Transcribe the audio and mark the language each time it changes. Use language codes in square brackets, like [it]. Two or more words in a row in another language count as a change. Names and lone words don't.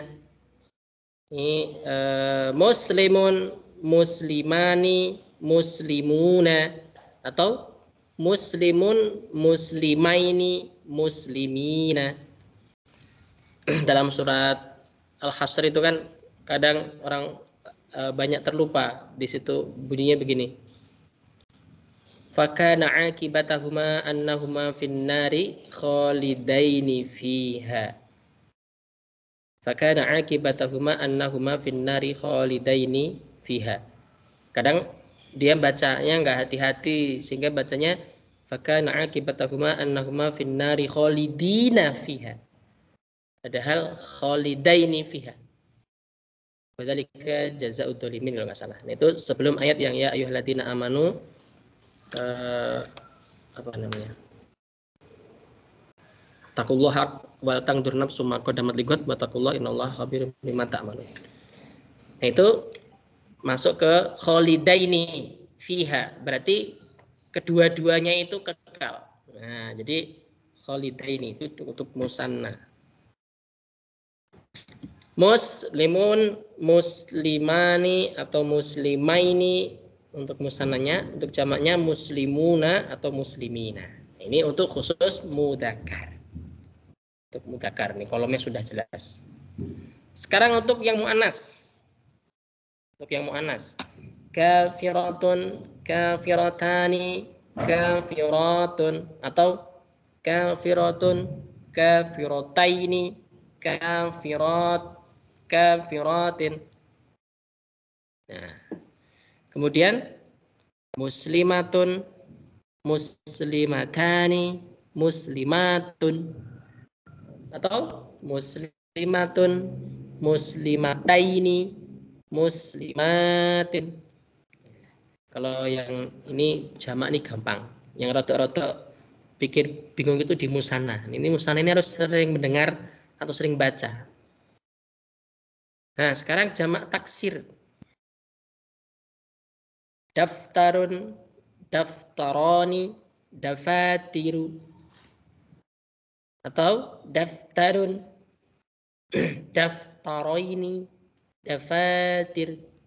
[ar] Ini مسلم، مسلمان، مسلمون. Atau مسلم، مسلمين، مسلمين. [id] Dalam surat Al-Hasr itu kan kadang orang banyak terlupa. Di situ bunyinya begini. [ar] فكان عاقبتهما أنهما في النار خالدين فيها. فكان عاقبتهما أنهما في النار خالدين فيها. [id] Kadang dia bacanya nggak hati-hati sehingga bacanya [ar] فكان عاقبتهما أنهما في النار خالدين فيها. Padahal خالدين فيها. وذلك جزاء الظالمين [id] kalau nggak salah. Nah, itu sebelum ayat yang [ar] يا أيها الذين آمنوا [id] apa namanya? [ar] اتقوا الله ولتنظر نفس ما قدمت لغد واتقوا الله إن الله خبير بما تعملون. [id] Nah, itu masuk ke [ar] خالدين فيها, [id] berarti kedua-duanya itu kekal. Nah, jadi khalidaini itu untuk musanna. [ar] مسلم، مسلمان [id] atau muslimaini untuk musannanya, untuk jamaknya muslimuna atau muslimina. Ini untuk khusus mudzakkar. Untuk mudzakkar nih kolomnya sudah jelas. Sekarang untuk yang muannas. Untuk yang muannas. [ar] كافرة، كافرتان، كافرة atau كافرة، كافرتين، كافرات، كافرات. [id] Nah, kemudian [ar] مسلمة، مسلمتان، مسلمة atau مسلمة، مسلمتين، مسلمات. [id] Kalau yang ini jamak nih gampang. Yang rotok-rotok pikir bingung itu di musanna. Ini musanna ini harus sering mendengar atau sering baca. Nah, sekarang jamak taksir. [ar] دفتر، دفتران، دفاتر. Atau دفتر، دفترين، دفاتر.